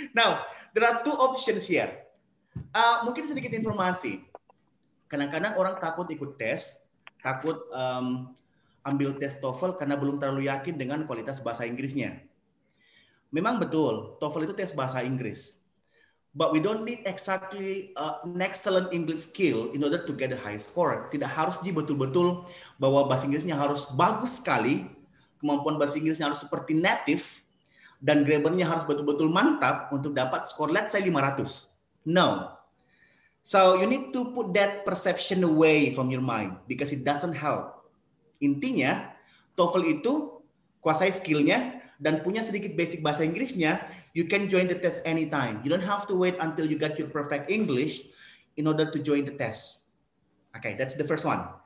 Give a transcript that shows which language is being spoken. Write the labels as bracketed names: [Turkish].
[English] Now, there are two options here. [Indonesian] Mungkin sedikit informasi. Kadang-kadang orang takut ikut tes, takut ambil tes TOEFL karena belum terlalu yakin dengan kualitas bahasa Inggrisnya. Memang betul, TOEFL itu tes bahasa Inggris. [English] But we don't need exactly an excellent English skill in order to get a high score. [Indonesian] Tidak harus betul-betul bahwa bahasa Inggrisnya harus bagus sekali, kemampuan bahasa Inggrisnya harus seperti native, dan grammarnya harus betul-betul mantap untuk dapat skor [English] let's say [Indonesian] 500. [English] No. So you need to put that perception away from your mind because it doesn't help. [Indonesian] Intinya, TOEFL itu kuasai skillnya dan punya sedikit basic bahasa Inggrisnya, [English] you can join the test anytime. You don't have to wait until you get your perfect English in order to join the test. Okay, that's the first one.